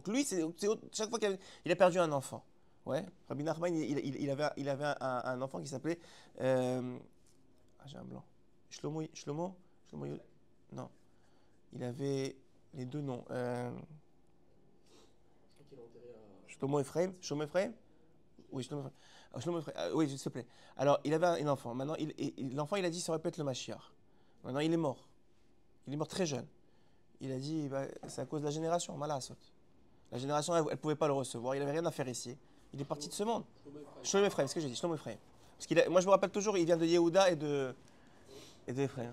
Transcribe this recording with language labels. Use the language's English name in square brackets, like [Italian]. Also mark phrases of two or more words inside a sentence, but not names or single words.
[French] Donc lui, chaque fois qu'il a perdu un enfant. Ouais. Rabbi Nachman, il avait un enfant qui s'appelait j'ai un blanc. Shlomo, non. Il avait les deux noms. Shlomo Ephraim. Shlomo Ephraim. Oui, Shlomo Ephraim. Shlomo Ephraim. Oui, s'il te plaît. Alors, il avait un enfant. Maintenant, l'enfant, il a dit, ça aurait pu être le Mashiach. Maintenant, il est mort. Il est mort très jeune. Il a dit, bah, c'est à cause de la génération, Malasot. La génération, elle ne pouvait pas le recevoir. Il n'avait rien à faire ici. Il est parti de ce monde. Shlomo Ephraim, c'est ce que j'ai dit, Shlomo Ephraim. Moi, je me rappelle toujours, il vient de Yehuda et de Ephraim.